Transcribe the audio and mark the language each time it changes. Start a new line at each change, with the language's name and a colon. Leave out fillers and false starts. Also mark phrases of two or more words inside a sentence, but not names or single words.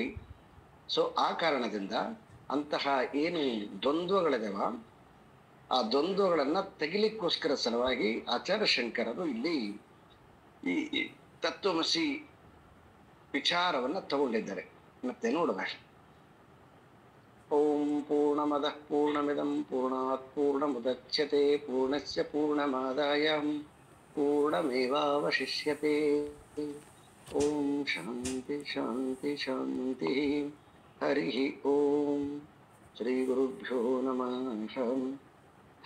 Kannada: ಸೊ ಆ ಕಾರಣದಿಂದ ಅಂತಹ ಏನು ದ್ವಂದ್ವಗಳಿದಾವ, ಆ ದ್ವಂದ್ವಗಳನ್ನ ತೆಗಿಲಿಕ್ಕೋಸ್ಕರ ಸಲುವಾಗಿ ಆಚಾರ್ಯ ಶಂಕರರು ಇಲ್ಲಿ ಈ ತತ್ವಮಸಿ ವಿಚಾರವನ್ನ ತಗೊಂಡಿದ್ದಾರೆ. ಮತ್ತೆ ನೋಡುವ,
Sanskrit: ಓಂ ಪೂರ್ಣಮದಃ ಪೂರ್ಣಮಿದಂ ಪೂರ್ಣಾತ್ ಪೂರ್ಣಮುದಚ್ಯತೆ ಪೂರ್ಣಸ್ಯ ಪೂರ್ಣಮಾದಾಯ ಪೂರ್ಣಮೇವಾವಶಿಷ್ಯತೆ. ಓಂ ಶಾಂತಿ ಶಾಂತಿ ಶಾಂತಿ. ಹರಿ ಓಂ. ಶ್ರೀ ಗುರುಭ್ಯೋ ನಮಃ.